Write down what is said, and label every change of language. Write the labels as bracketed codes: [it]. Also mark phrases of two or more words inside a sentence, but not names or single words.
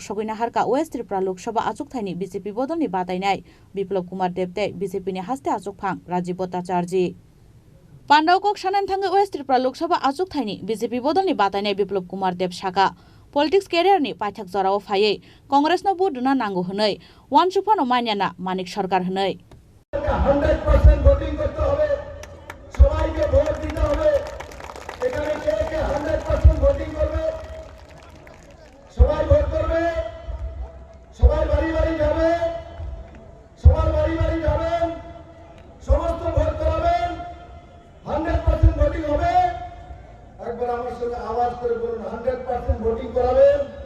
[trp] सगैना हारका वेस्ट त्रिपुरा लोकसभा आचुक थाइनि बीजेपी बदलनि बातायनाय बिप्लब कुमार देव तै बीजेपीनि हास्ते आचुक फां राजीव भट्टाचार्य पांडाव कक सानान थांगै वेस्ट त्रिपुरा लोकसभा आचुक थाइनि बीजेपी बदलनि बातायनाय बिप्लब कुमार देव साका पलिटिक्स केरियारनि पाइथाक जराव फायै कांग्रेसनो भोट होना नांगौ हनै वान सुफानो मानियाना मानिक सरकार हनै [bn] 100% ভোটিং করতে হবে সবাইকে ভোট দিতে হবে এখানে কে 100% ভোটিং করবে সবাই ভোট করবে সবাই বাড়ি বাড়ি যাবে সবার বাড়ি বাড়ি যাবেন সমস্ত ভোট করাবেন 100% ভোটিং হবে একবার আমার সঙ্গে আওয়াজ করে বলুন 100% ভোটিং করাবেন